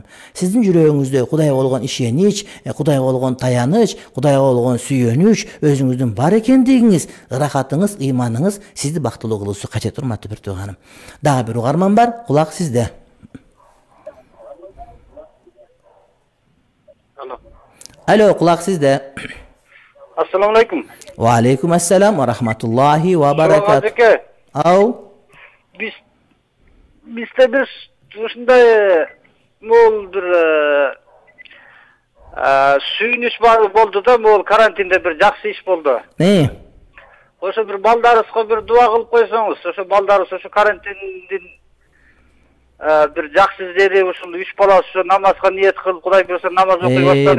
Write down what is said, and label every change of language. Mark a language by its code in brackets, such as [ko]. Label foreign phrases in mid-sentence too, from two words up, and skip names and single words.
[ky] Сиздин жүрөгүңүздө Кудайга болгон ишенич, Кудайга болгон таяныч, Кудайга болгон сүйөнүч, өзүңүздүн бар экендигиңиз, ырахатыңыз, ыйманыңыз сизди бактылуу кылуусу кажет, урматтуу бир тууганым. Дагы бир угарман бар, кулак сизде. Алло, кулак сизде. [ar] السلام عليكم. وعليكم السلام ورحمة الله وبركاته. Ау. [ky] Бизде бир ушундай могул бир сүйүнүч болду да, могул карантинде бир жакшы иш болду. Ошо бир балдарыбызга бир дуа кылып койсоңуз, ошо балдарыбыз ошо карантиндин бир жакшы жери ушул 3 бала ошо намазга ниет кылып, Кудай буйрса намаз окуй баштады.